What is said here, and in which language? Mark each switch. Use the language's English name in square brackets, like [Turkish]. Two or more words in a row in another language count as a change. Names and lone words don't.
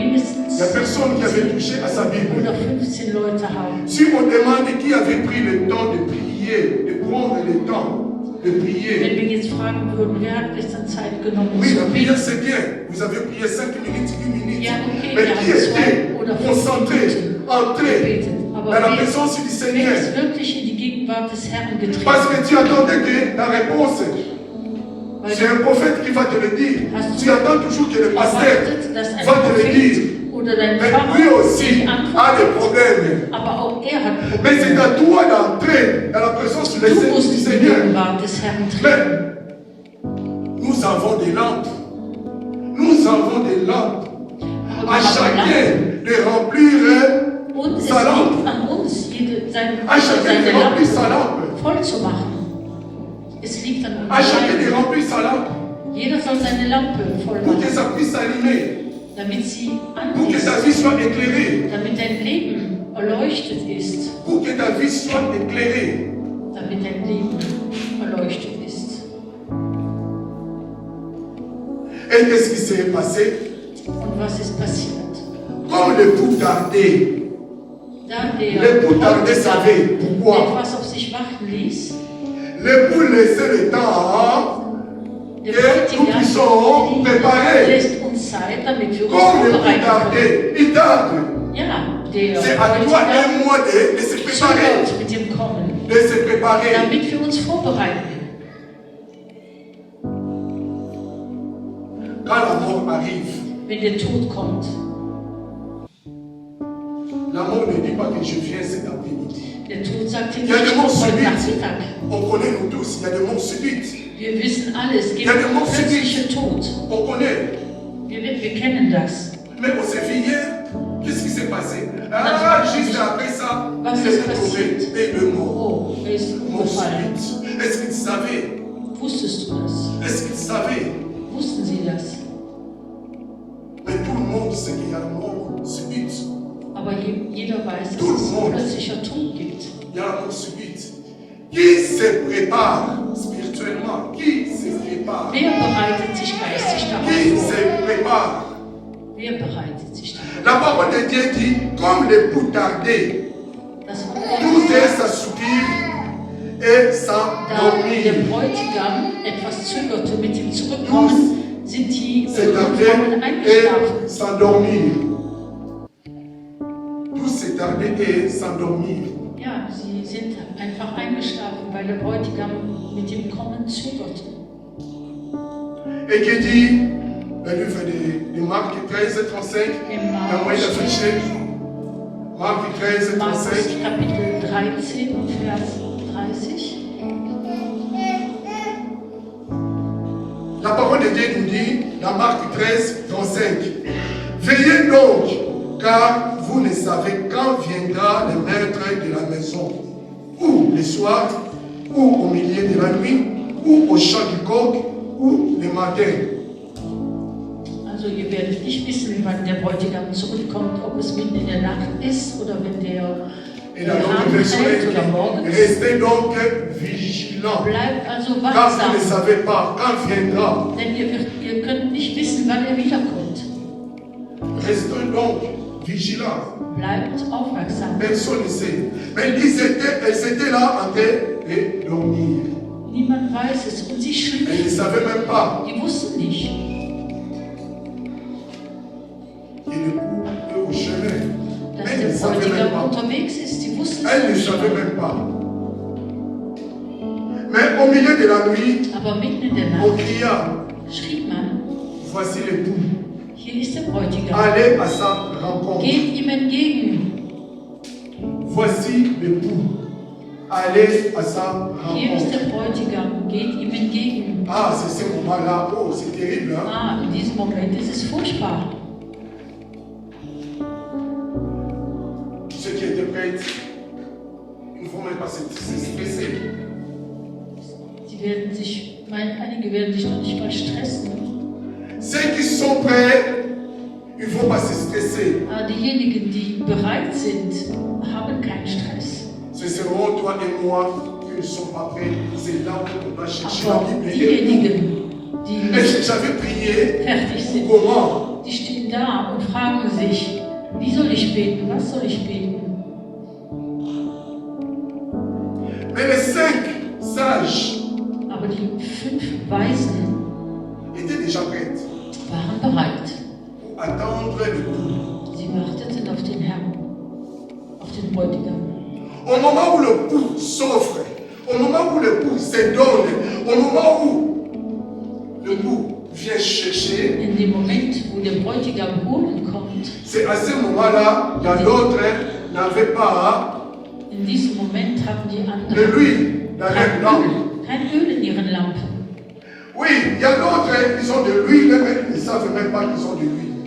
[German] mindestens [French] n'y a personne qui avait touché à sa Bible. [German] oder 15 Leute haben. [French] Si on demande qui avait pris le temps de prier, de prendre le temps de [German] Wenn [French] prier, [German] wir jetzt fragen würden, wer hat gestern Zeit genommen [French] oui, la [German] zu [French] prière [German] beten? [French] c'est bien. Vous avez prié 5 minutes, 10 minutes. [German] Ja, okay, [French] Mais [German] wir [French] qui [German] haben [French] était [German] 2 oder 5 [French] concentré, [German] Minuten [French] entré [German] gebetet. Aber [French] dans la [German] wer [French] présence du [German] ist [French] Seigneur? [German] wirklich in die Gegenwart des Herrn [French] Parce [German] getreten? [French] que tu attendais que la réponse, [German] Weil [French] c'est un prophète qui va te le dire. [German] Hast du [French] Tu attends toujours que le pasteur [German] erwartet, dass ein [French] va te le dire. [German] Prophet oder dein [French] Mais [German] Pfarrer [French] lui aussi [German] die [French] a [German] Antwort [French] des [German] hat. [French] problèmes. [German] Aber auch er hat [French] Mais c'est [German] Probleme. [French] à toi d'entrer dans la présence du [German] Du musst in die [French] Seigneur. [German] Gegenwart des Herrn treten. [French] Mais nous avons des lampes. Nous avons des lampes. [German] Aber [French] À [German] wir haben [French] chacun [German] Lampen. [French] de remplir [German] Und es [French] sa lampe. [German] liegt an uns, [French] À chacun de [German] seine [French] remplir sa [German] Lampe [French] lampe. [German] voll zu machen. Es liegt an [French] À chacun de [German] uns. [French] remplir sa lampe. [German] Jeder soll seine Lampe voll [French] Pour que [German] machen, [French] ça puisse s'allumer. [German] damit sie [French] Pour [German] an [French] que ta [German] ist, [French] vie soit éclairée. [German] damit dein Leben erleuchtet ist, [French] Pour que ta vie soit éclairée. [German] damit dein Leben erleuchtet ist. [French] Et qu'est-ce qui s'est passé? [German] Und was ist passiert? [French] Comme l'époux tardait. [German] Da der [French] L'époux tardait savait pourquoi. [German] etwas auf sich warten ließ, [French] L'époux laissait le temps [German] der [French] que nous puissions préparer. [German] lässt uns Zeit, damit wir uns [French] Comme l'époux [German] vorbereiten können. [French] tardait, il tarde. [German] Ja, der [French] C'est à toi et moi de se préparer. [German] zögert mit dem Kommen, [French] De se préparer. [German] damit wir uns vorbereiten. [French] Quand la mort arrive, [German] Wenn der Tod kommt, [French] la mort ne dit pas que je viens cet après-midi. [German] der Tod sagt dir [French] Il y a [German] nicht, [French] des [German] ich [French] morts [German] komme heute [French] subites. [German] Nachmittag. [French] On connaît nous tous, il y a des morts subites. [German] Wir wissen alle, es gibt Ja, der Mord plötzliche Tod. [French] On connaît. [German] Wir kennen das. [French] Mais on s'est vu hier, qu'est-ce qui s'est passé? Ah, juste après ça, [German] Was [French] il [German] ist [French] est tombé [German] passiert? [French] et le mort. [German] Oh, er ist [French] Mort [German] umgefallen. [French] subite. Est-ce qu'il savait? [German] Wusstest du das? [French] Est-ce qu'il savait? [German] Wussten sie das? [French] Mais tout le monde sait qu'il y a une mort subite. [German] Aber jeder weiß, [French] Tout [German] dass es [French] le monde. [German] plötzlicher Tod gibt. [French] Il y a la mort subite. Qui se prépare spirituellement? Qui se prépare? [German] Wer bereitet sich geistig [French] Qui [German] darauf vor? [French] se prépare? [German] Wer bereitet sich darauf [French] La parole de Dieu dit, comme l'époux tardait, [German] vor? Das Wort [French] tout [German] der [French] est s'assoupir et [German] Da [French] s'endormir. [German] der Bräutigam etwas zögerte mit dem Zurückkommen, sind die [French] S'établir [German] Frauen eingeschlafen. [French] et s'endormir. Tout s'établir et s'endormir. [German] Ja, sie sind einfach eingeschlafen, weil der Bräutigam mit dem Kommen zögerte. [French] Et qui dit, le livre de Marc 13, 35, [German] Im [French] la moyenne affichée, Marc 13, [German] Markus [French] 35. [German] Kapitel 13 und Vers 30. [French] La parole de Dieu nous dit, dans Marc 13, 35, veillez donc, car vous ne savez quand viendra le maître de la maison, ou le soir, ou au milieu de la nuit, ou au chant du coq, ou le matin. [German] Also ihr werdet nicht wissen, wann der Bräutigam zurückkommt, ob es mitten in der Nacht ist oder wenn der [French] Et la longue [German] Abend [French] version [German] fällt [French] est [German] oder [French] dit, [German] morgens. [French] restez donc vigilants, [German] Bleibt also [French] car vous ne [German] wachsam, [French] savez pas quand viendra. [German] denn ihr könnt nicht wissen, wann er wiederkommt. [French] Restez donc vigilants. [German] Bleibt aufmerksam. [French] Personne ne sait. Mais elles étaient là en train de dormir. [German] Niemand weiß es und sie [French] Elles ne [German] schliefen. [French] savaient même pas. [German] Die wussten nicht, [French] Et l'époux est au chemin. [German] dass [French] Elles [German] der [French] ne savaient même [German] Bräutigam [French] pas. [German] unterwegs ist. Die wussten [French] Elles ne [German] es [French] savaient [German] nicht. [French] même pas. Mais au milieu de la nuit, [German] Aber mitten in der [French] on [German] Nacht [French] cria, [German] schrie man, [French] voici l'époux. [German] hier ist der Bräutigam. [French] Allez à sa rencontre. [German] Geht ihm entgegen. [French] Voici l'époux. Allez à sa [German] Hier ist [French] rencontre. [German] der Bräutigam. Geht ihm entgegen. [French] Ah, c'est ce moment-là. Oh, c'est terrible. Hein? [German] Ah, in diesem Moment ist es furchtbar. [French] Ceux qui étaient prêts, ils ne vont même pas se stresser. [German] Einige werden sich noch nicht mal stressen. [French] Ceux qui sont prêts pas se stresser. [German] Diejenigen, die bereit sind, haben keinen Stress. [French] C'est seulement toi et moi qui ne sommes pas prêts. C'est là où on va chercher la [German] Aber [French] Bible. [German] diejenigen, die [French] Et [German] nicht [French] j'avais prié. [German] fertig sind, [French] Comment? [German] die stehen da und fragen sich, wie soll ich beten, was soll ich beten? [French] Mais les 5 sages [German] Aber die 5 Weisen [French] étaient déjà prêtes [German] waren bereit. [French] pour attendre le coup. [German] Sie warteten auf den Herrn, auf den Bräutigam. [French] Au moment où le coup s'offre, au moment où le coup se donne, au moment où le coup vient chercher, [German] In dem Moment, wo der Bräutigam holen kommt, [French] c'est à ce moment-là, il y a d'autres n'avaient pas [German] in diesem Moment haben die [French] de [German] anderen [French] l'huile dans leur lampe. [German] kein Öl in ihren Lampen. [French] Oui, il y a d'autres, ils ont de l'huile, mais ils ne savent même pas qu'ils ont de l'huile.